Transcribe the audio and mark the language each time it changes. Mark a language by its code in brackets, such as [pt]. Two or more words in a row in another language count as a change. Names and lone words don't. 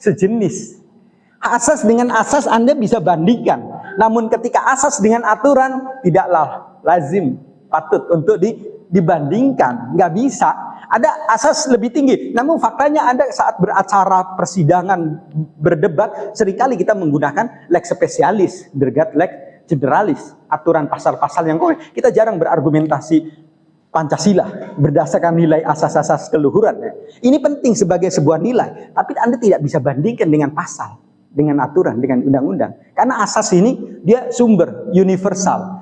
[id] Asas dengan asas Anda bisa bandingkan. Namun ketika asas dengan aturan tidaklah lazim patut untuk dibandingkan, nggak bisa. Ada asas lebih tinggi. Namun faktanya ada saat beracara persidangan berdebat seringkali kita menggunakan [la] lex specialis, dergat lex generalis, [id] aturan pasal-pasal yang konkret. Kita jarang berargumentasi Pancasila berdasarkan nilai asas-asas keluhuran. Ini penting sebagai sebuah nilai, tapi Anda tidak bisa bandingkan dengan pasal, dengan aturan, dengan undang-undang. Karena asas ini dia sumber universal.